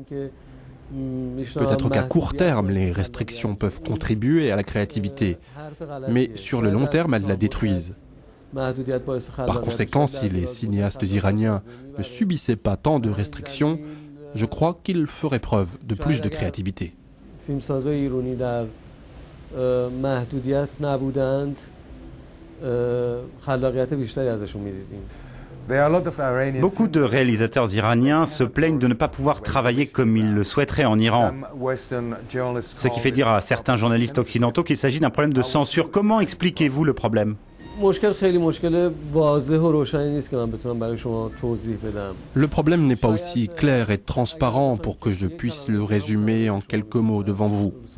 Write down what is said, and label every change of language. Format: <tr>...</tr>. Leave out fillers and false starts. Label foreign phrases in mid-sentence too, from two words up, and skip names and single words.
<fr>Peut-être qu'à court terme, les restrictions peuvent contribuer à la créativité, mais sur le long terme, elles la détruisent. Par conséquent, si les cinéastes iraniens ne subissaient pas tant de restrictions, je crois qu'ils feraient preuve de plus de créativité.</fr> <fa>محدودیت نبودند خلاقیت بیشتری ازشون می‌دیدیم.</fa> <fr>Beaucoup de réalisateurs iraniens se plaignent de ne pas pouvoir travailler comme ils le souhaiteraient en Iran. Ce qui fait dire à certains journalistes occidentaux qu'il s'agit d'un problème de censure. Comment expliquez-vous le problème ? Le problème n'est pas aussi clair et transparent pour que je puisse le résumer en quelques mots devant vous.</fr>